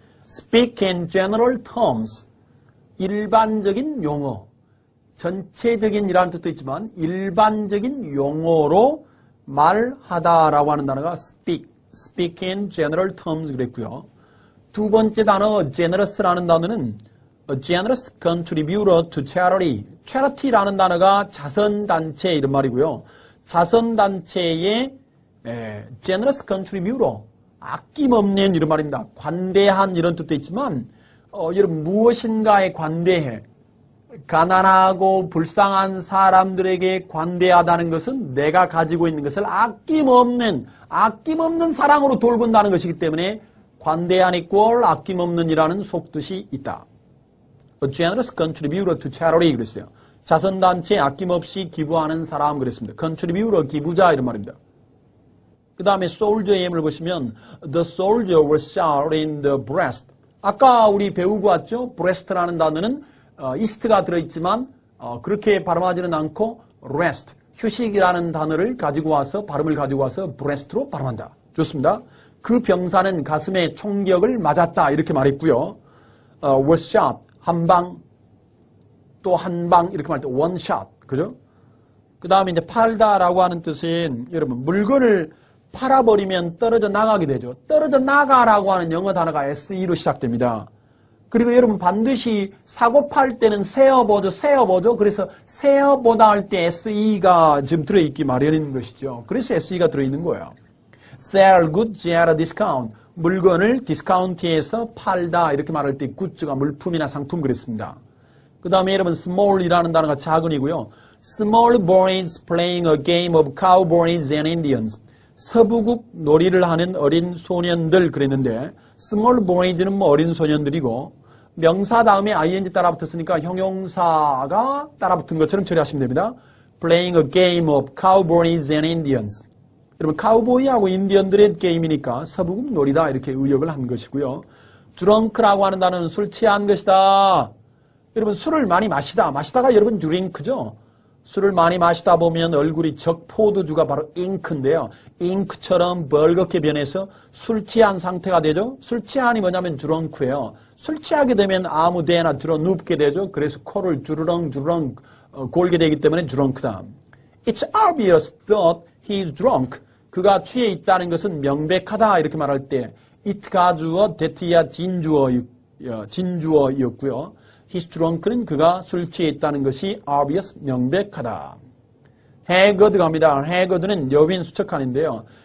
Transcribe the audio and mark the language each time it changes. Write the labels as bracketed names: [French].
[English] speak in general terms. [Korean] 일반적인 용어. 전체적인 이라는 뜻도 있지만 일반적인 용어로 말하다라고 하는 단어가 [English] speak in general terms [Korean] 그랬고요. 두 번째 단어 [English] generous라는 단어는 a generous contributor to charity. [Korean] charity라는 단어가 자선단체 이런 말이고요. 자선단체의 [English] generous contributor, [Korean] 아낌없는 이런 말입니다. 관대한 이런 뜻도 있지만 여러분 무엇인가에 관대해. 가난하고 불쌍한 사람들에게 관대하다는 것은 내가 가지고 있는 것을 아낌없는 사랑으로 돌본다는 것이기 때문에 관대한 이꼴 아낌없는이라는 속뜻이 있다. [English] A generous contributor to charity [Korean] 그랬어요. 자선단체에 아낌없이 기부하는 사람 그랬습니다. contributor 기부자 이런 말입니다. 그 다음에 [English] soldier의 [Korean] 예문을 보시면 [English] the soldier was shot in the breast. [Korean] 아까 우리 배우고 왔죠? breast라는 단어는 east가 들어있지만 그렇게 발음하지는 않고 rest, 휴식이라는 단어를 가지고 와서 발음을 가지고 와서 breast로 발음한다. 좋습니다. 그 병사는 가슴에 총격을 맞았다 이렇게 말했고요. [English] was shot [Korean] 한 방, 또 한 방 이렇게 말할 때 [English] one shot, [Korean] 그죠? 그 다음에 이제 팔다라고 하는 뜻은 여러분 물건을 팔아버리면 떨어져 나가게 되죠. 떨어져 나가라고 하는 영어 단어가 SE로 시작됩니다. 그리고 여러분 반드시 사고 팔 때는 세어보죠. 그래서 세어보다 할 때 SE가 지금 들어있기 마련인 것이죠. 그래서 SE가 들어있는 거예요. [English] Sell goods at a discount. [Korean] 물건을 디스카운트에서 팔다 이렇게 말할 때 굿즈가 물품이나 상품 그랬습니다. 그 다음에 여러분 small이라는 단어가 작은이고요. [English] Small boys playing a game of cowboys and Indians. [Korean] 서부국 놀이를 하는 어린 소년들 그랬는데 small boys는 뭐 어린 소년들이고 명사 다음에 ing 따라 붙었으니까 형용사가 따라 붙은 것처럼 처리하시면 됩니다. [English] Playing a game of cowboys and Indians. [Korean] 여러분 카우보이하고 인디언들의 게임이니까 서부국 놀이다 이렇게 의역을 한 것이고요. 드렁크라고 하는 단어는 술 취한 것이다. 여러분 술을 많이 마시다가 여러분 드링크죠. 술을 많이 마시다 보면 얼굴이 적포도주가 바로 잉크인데요. 잉크처럼 벌겋게 변해서 술 취한 상태가 되죠. 술 취한이 뭐냐면 드렁크예요. 술 취하게 되면 아무 데나 들어 눕게 되죠. 그래서 코를 주르렁 골게 되기 때문에 드렁크다. [English] It's obvious that he's drunk. [Korean] 그가 취해 있다는 것은 명백하다 이렇게 말할 때 it가 주어, that이야 진주어였고요. [English] He's drunk [Korean] 는 그가 술 취해 있다는 것이 obvious, 명백하다. haggard 갑니다. haggard는 여빈 수척한인데요.